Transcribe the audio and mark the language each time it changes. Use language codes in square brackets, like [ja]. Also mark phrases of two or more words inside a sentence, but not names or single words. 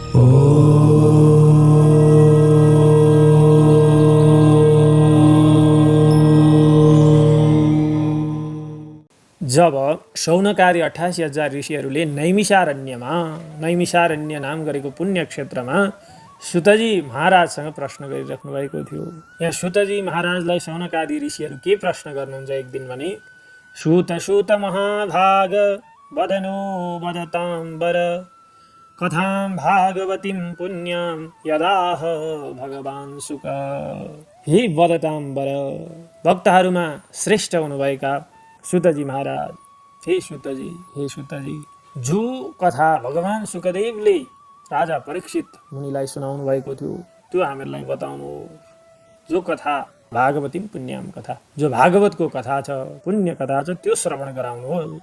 [ne] जब शौनकादि 88,000 ऋषिहरूले नैमिषारण्य नाम गरेको पुण्य क्षेत्रमा सुतजी महाराजसँग प्रश्न गरिराख्नु भएको थियो। यहाँ सुतजी महाराजलाई शौनकादि ऋषिहरू के प्रश्न गर्नुहुन्छ एक दिन भने, [sa] सुत महाभाग वदनो वदताम्बर कथां भागवतीं पुण्यं यदाह भगवान् सुक। हे वदताम्बर, [ne] भक्तहरूमा श्रेष्ठ हुनुभएका सुतजी महाराज, हे सुतजी, जो कथा भगवान सुकदेवले राजा परीक्षित मुनिलाई सुनाउनु भएको थियो त्यो हामीहरूलाई बताउनु। जो कथा [sa] भागवती पुण्यम कथा, [ne] जो भागवतको कथा छ, पुण्य कथा छ, त्यो श्रवण गराउनुहोस्।